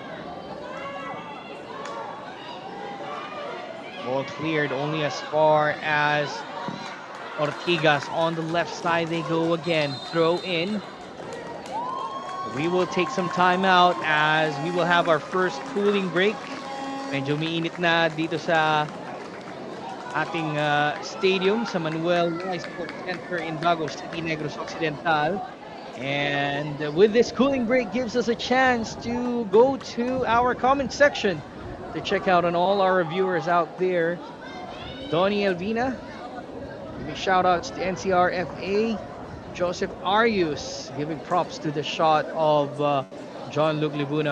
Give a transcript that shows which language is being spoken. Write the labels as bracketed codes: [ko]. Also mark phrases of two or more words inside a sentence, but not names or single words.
[en] Ball cleared only as far as Ortigas. On the left side they go again. Throw in. We will take some time out as we will have our first cooling break. [tl] Medyo umiinit na dito sa ating stadium sa Manuel Y Sports Center in Bago City, Negros Occidental. [en] And with this cooling break gives us a chance to go to our comment section to check out on all our viewers out there. Donnie Elvina, giving shout outs to NCRFA. Joseph Arius giving props to the shot of John-Luc Libuna.